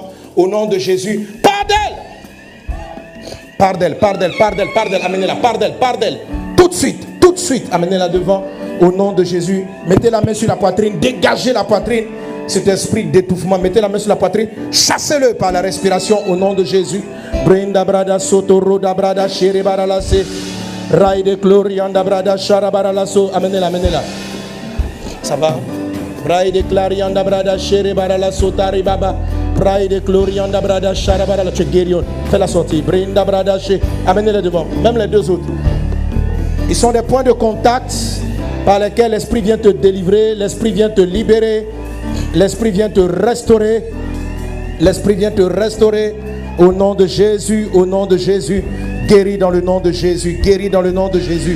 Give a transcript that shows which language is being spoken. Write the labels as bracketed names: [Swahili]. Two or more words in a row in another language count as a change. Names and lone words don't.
[French] Au nom de Jésus. Pars d'elle! Pars d'elle, pars d'elle, pars d'elle, pars d'elle. Amenez-la, pars d'elle, pars d'elle. Tout de suite, amenez-la devant. Au nom de Jésus. Mettez la main sur la poitrine, dégagez la poitrine. Cet esprit d'étouffement, mettez la main sur la poitrine. Chassez-le par la respiration au nom de Jésus. Brinda brada soto da brada shere baralase. Rai de glorianda brada shara baralaso. Amenez-la, amenez-la. Ça va? Rai de glorianda brada shere baralaso tari baba. Rai de glorianda brada shara barala. Tu es guérion. Fais la sortie. Brinda brada shere. Amenez-les devant. Même les deux autres. Ils sont des points de contact par lesquels l'esprit vient te délivrer, l'esprit vient te libérer, l'esprit vient te restaurer. L'esprit vient te restaurer au nom de Jésus, au nom de Jésus. Guéris dans le nom de Jésus, guéris dans le nom de Jésus.